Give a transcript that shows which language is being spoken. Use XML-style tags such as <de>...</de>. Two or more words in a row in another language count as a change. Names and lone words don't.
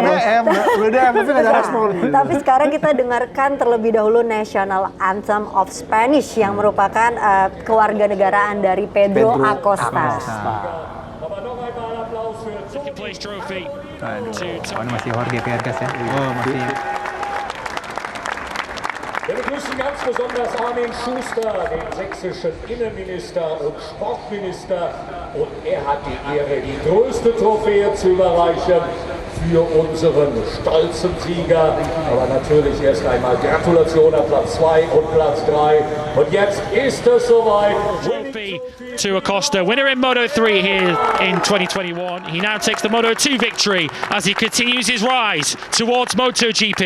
<id>Udah DM, tapi nggak ada respon. Tapi sekarang kita dengarkan terlebih dahulu</id> <en>National Anthem of Spanish</en> <id>yang merupakan kewarganegaraan dari Pedro Acosta. Ini masih Jorge Viergas ya. Masih.</id> <de>Wir begrüßen ganz besonders Armin Schuster, den sächsischen Innenminister und Sportminister. Und er hat die Ehre, die größte Trophäe zu überreichen für unseren stolzen Sieger. Aber natürlich erst einmal Gratulation an Platz 2 und Platz 3. Und jetzt ist es soweit.</de> <en>Trophy to Acosta, winner in Moto3 here in 2021. He now takes the Moto2 victory as he continues his rise towards MotoGP.</en>